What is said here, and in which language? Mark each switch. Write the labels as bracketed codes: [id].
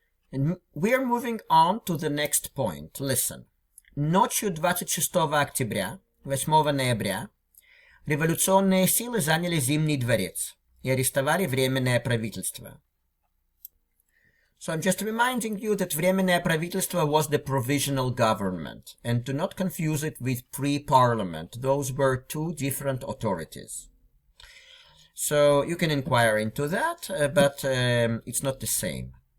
[en] And we are moving on to the next point. Listen. [ru] Ночью 26 октября, 8 ноября, революционные силы заняли Зимний дворец и арестовали Временное правительство. [en] So I'm just reminding you that [ru] Временное правительство [en] was the provisional government, and do not confuse it with pre-parliament. Those were two different authorities. So you can inquire into that, but it's not the same.